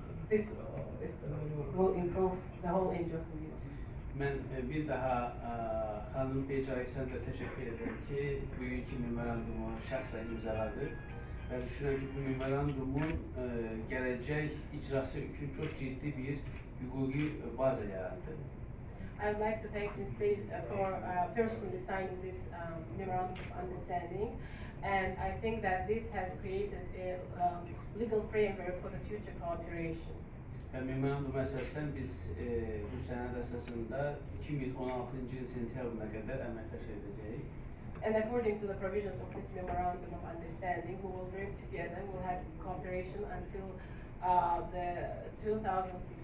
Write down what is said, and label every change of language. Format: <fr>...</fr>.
<en>This will improve the whole NGO community.</en> <az>Mən bir daha xanım Page Alexandra təşəkkür edirəm ki, bugünkü memorandumu şəxsən imzaladı və düşünürəm ki, bu memorandumun gələcək icrası üçün çox ciddi bir hüquqi baza yarattı.</az> <en>I would like to thank Ms. Page for personally signing this memorandum of understanding, and I think that this has created a legal framework for the future cooperation.</en> <az>Və memorandum əsasən biz bu sənəd əsasında 2016-cı il sentyabrına qədər əməkdaş edəcəyik.</az> <en>And according to the provisions of this memorandum of understanding, we will work together. We will have cooperation until the 2016.</en>